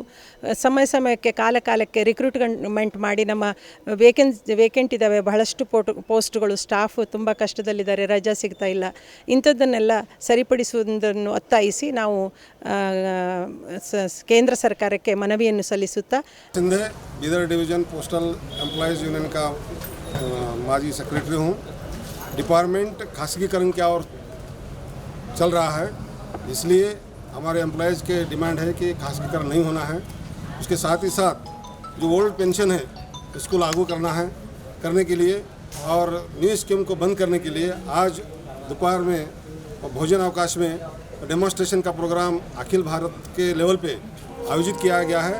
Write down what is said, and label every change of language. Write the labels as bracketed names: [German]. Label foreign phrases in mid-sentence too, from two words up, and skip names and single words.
[Kannada] ಸಮಯಕ್ಕೆ ಕಾಲಕ್ಕೆ ರಿಕ್ರೂಟ್ಮೆಂಟ್ ಮಾಡಿ ನಮ್ಮ ವೇಕೆಂಟ್ ಇದ್ದಾವೆ, ಬಹಳಷ್ಟು ಪೋಸ್ಟ್ಗಳು, ಸ್ಟಾಫ್ ತುಂಬ ಕಷ್ಟದಲ್ಲಿದ್ದಾರೆ, ರಜಾ ಸಿಗ್ತಾ ಇಲ್ಲ. ಇಂಥದ್ದನ್ನೆಲ್ಲ ಸರಿಪಡಿಸುವುದನ್ನು ಒತ್ತಾಯಿಸಿ ನಾವು ಕೇಂದ್ರ ಸರ್ಕಾರಕ್ಕೆ ಮನವಿಯನ್ನು ಸಲ್ಲಿಸುತ್ತಾ [Hindi] बीदर डिवीज़न पोस्टल एम्प्लॉयज़ यूनियन का माजी सेक्रेटरी हूँ। डिपार्टमेंट खासगीकरण की ओर चल रहा है, इसलिए हमारे एम्प्लॉयज़ के डिमांड है कि खासगीकरण नहीं होना है। उसके साथ ही साथ जो [English] old pension [Hindi] है इसको लागू करने के लिए और [English] new scheme [Hindi] को बंद करने के लिए आज दोपहर में भोजन अवकाश में डेमोन्स्ट्रेशन का प्रोग्राम अखिल भारत के लेवल पे आयोजित किया गया है।